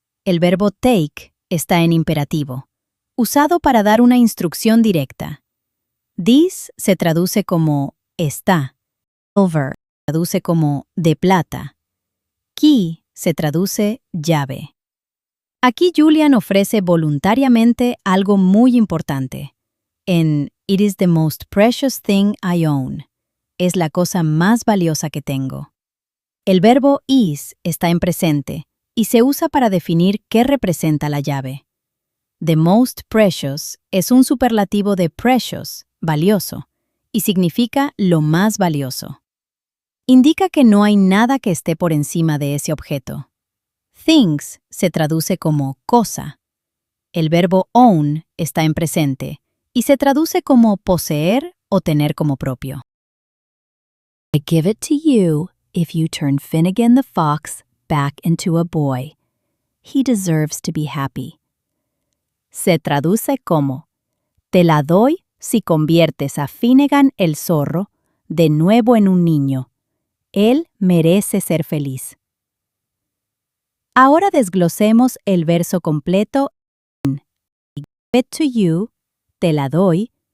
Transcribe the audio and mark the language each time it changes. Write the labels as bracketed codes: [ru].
[es] El verbo take está en imperativo, usado para dar una instrucción directa. This se traduce como está. Silver se traduce como de plata. Key se traduce llave. Aquí Julian ofrece voluntariamente algo muy importante. [en] En It is the most precious thing I own. [es] Es la cosa más valiosa que tengo. El verbo is está en presente y se usa para definir qué representa la llave. [en] The most precious [es] es un superlativo de precious, valioso, y significa lo más valioso. Indica que no hay nada que esté por encima de ese objeto. Things se traduce como cosa. El verbo own está en presente y se traduce como poseer o tener como propio. [en] I give it to you if you turn Finnegan the fox back into a boy. He deserves to be happy. [es] Se traduce como, te la doy si conviertes a Finnegan el zorro de nuevo en un niño. Él merece ser feliz. Ahora desglosemos el verso completo en [en] I give it to you, [es] te la doy.